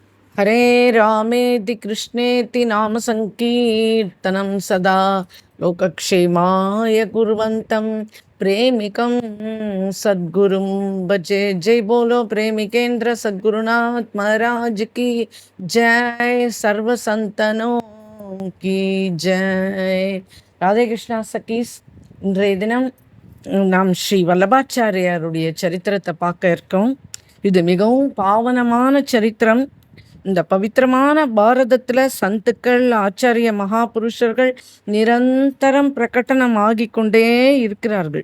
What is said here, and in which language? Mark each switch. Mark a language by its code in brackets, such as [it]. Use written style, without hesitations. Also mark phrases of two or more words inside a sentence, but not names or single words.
[sa] हरे रामेति कृष्णेति नाम संकीर्तनं सदा लोकक्षेमाय कुर्वन्तं प्रेमिकं सद्गुरुं भजे। [hi] जय बोलो प्रेमिकेंद्र सद्गुरुनाथ महाराज की जय। सर्व संतनों की जय। [ta] ராதே கிருஷ்ணா சகீஸ். இன்றைய தினம் நாம் ஸ்ரீ வல்லபாச்சாரியாருடைய சரித்திரத்தை பார்க்க இருக்கோம். இது மிகவும் பாவனமான சரித்திரம். இந்த பவித்திரமான பாரதத்தில் சந்துக்கள், ஆச்சாரிய மகாபுருஷர்கள் நிரந்தரம் பிரகடனம் ஆகிக்கொண்டே இருக்கிறார்கள்.